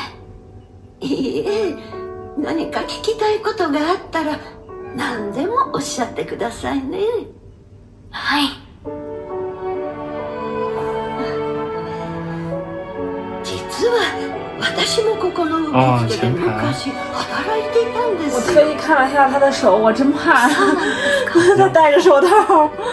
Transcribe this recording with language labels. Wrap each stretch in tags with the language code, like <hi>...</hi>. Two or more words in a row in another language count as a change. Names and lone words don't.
<ja>いいえ、何か聞きたいことがあったら何でもおっしゃってくださいね。はい。実は私もここの受付で昔働いていたんです。</ja> <zh>我特意看了一下他的手，我真怕他戴着手套。</zh>